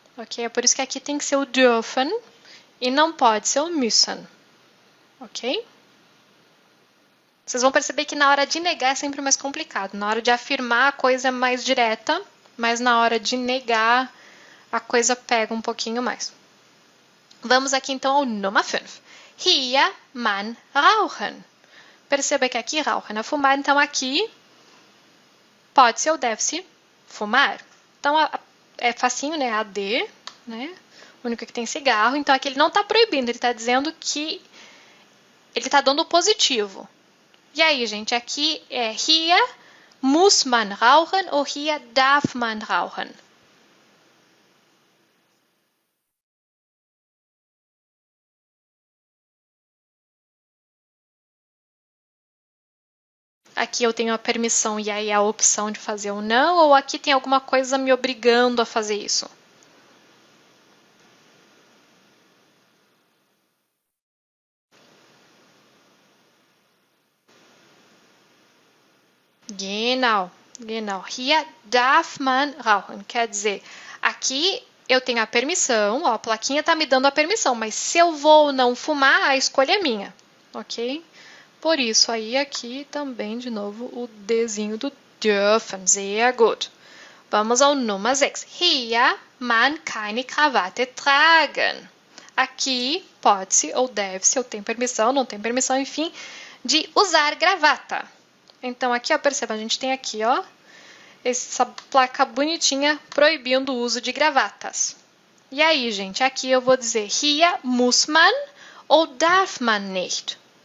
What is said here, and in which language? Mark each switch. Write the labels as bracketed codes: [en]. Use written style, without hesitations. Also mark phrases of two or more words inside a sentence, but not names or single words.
[pt] É por isso que aqui tem que ser o dürfen e não pode ser o müssen. Ok? Vocês vão perceber que na hora de negar é sempre mais complicado. Na hora de afirmar, a coisa é mais direta, mas na hora de negar, a coisa pega um pouquinho mais. Vamos aqui então ao Nummer 5. [de] Hier man rauchen. [pt] Perceba que aqui rauchen é fumar, então aqui pode-se ou deve-se fumar. Então é facinho, né? AD, né? O único que tem cigarro. Então aqui ele não está proibindo, ele está dizendo que ele está dando o positivo. E aí, gente, aqui é [de] hier muss man rauchen ou hier darf man rauchen. [pt] Aqui eu tenho a permissão e aí a opção de fazer ou não, ou aqui tem alguma coisa me obrigando a fazer isso? [de] Genau, genau. Hier darf man rauchen. [pt] Quer dizer, aqui eu tenho a permissão, ó, a plaquinha está me dando a permissão, mas se eu vou ou não fumar, a escolha é minha, ok? Por isso, aí aqui também, de novo, o Dzinho do dürfen. [de] Sehr gut. [pt] Vamos ao Nummer 6. [de] Hier man keine Krawatte tragen. [pt] Aqui pode-se ou deve-se, ou tem permissão, não tem permissão, enfim, de usar gravata. Então, aqui, ó, perceba, a gente tem aqui, ó, essa placa bonitinha proibindo o uso de gravatas. E aí, gente, aqui eu vou dizer [de] hier muss man [pt] ou [de] darf man nicht.